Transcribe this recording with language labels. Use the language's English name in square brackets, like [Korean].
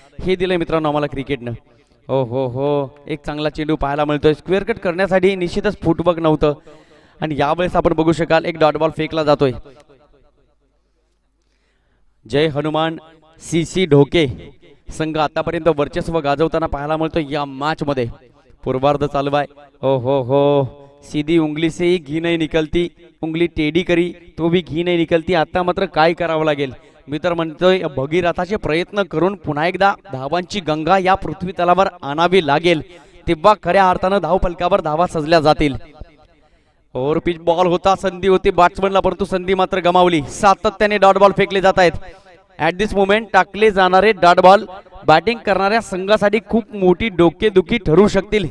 [Marathi] हे दिलंय मित्रांनो आम्हाला क्रिकेटनं. हो हो हो, एक चांगला चेंडू पाहायला मिळतोय. स्क्वेअर कट करण्यासाठी निश्चितच फुटवर्क नव्हतं आणि यावेळेस आपण बघू शकाल एक डॉट बॉल फेकला जातोय. जय हनुमान सीसी ढोके संघ आतापर्यंत वर्चस्व गाजवताना पाहायला मिळतोय या मॅच मध्ये. पूर्वार्ध चालू आहे. [Hindi] हो हो हो, सीधी उंगली से ही घी नहीं निकलती, उंगली टेढ़ी करी तो भी घी नहीं निकलती. [Marathi] आता मात्र काय करावं लागेल? मी तर म्हणतोय भगीरथाचे प्रयत्न करून पुन्हा एकदा धावांची गंगा या पृथ्वी तलावर आणावी लागेल, तेव्हा खऱ्या अर्थानं धाव फलकावर धावा सजल्या जातील. ओव्हर पिच बॉल होता, संधी होती बॅट्समनला, परंतु संधी मात्र गमावली. सातत्याने डॉट बॉल फेकले जात आहेत. [English] at this moment [Marathi] टाकले जाणारे डॉट बॉल बॅटिंग करणाऱ्या संघासाठी खूप मोठी डोकेदुखी ठरू शकतील.